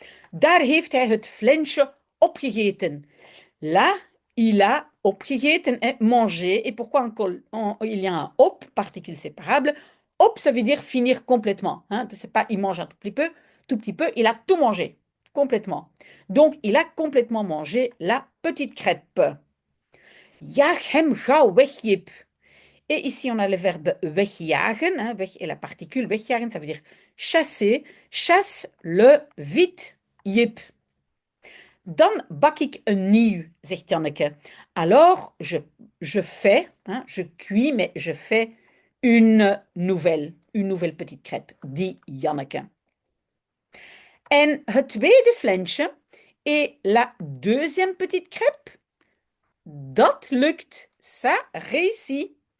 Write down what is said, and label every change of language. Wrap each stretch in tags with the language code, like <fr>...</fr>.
<nl>Daar heeft hij het flensje opgegeten.</nl> <fr>Là, il a opgegeten, hein, mangé. Et pourquoi il y a un op, particule séparable? Op, ça veut dire finir complètement, hein. C'est pas il mange un tout petit peu, il a tout mangé, complètement. Donc, il a complètement mangé la petite crêpe.</fr> <nl>Jaag hem gauw weg, Jip.</nl> <fr>Et ici, on a le verbe wegjagen, hein. Weg est la particule, wegjagen, ça veut dire chasser. Chasse le vite, Jip.</fr> <nl>Dan bak ik een nieuw, zegt Janneke.</nl> <fr>Alors, je fais, hein, je cuis, mais je fais une nouvelle petite crêpe, dit Janneke.</fr> <nl>En het tweede flensje</nl> <fr>et la deuxième petite crêpe,</fr> <nl>dat lukt,</nl> <fr>ça réussit.</fr>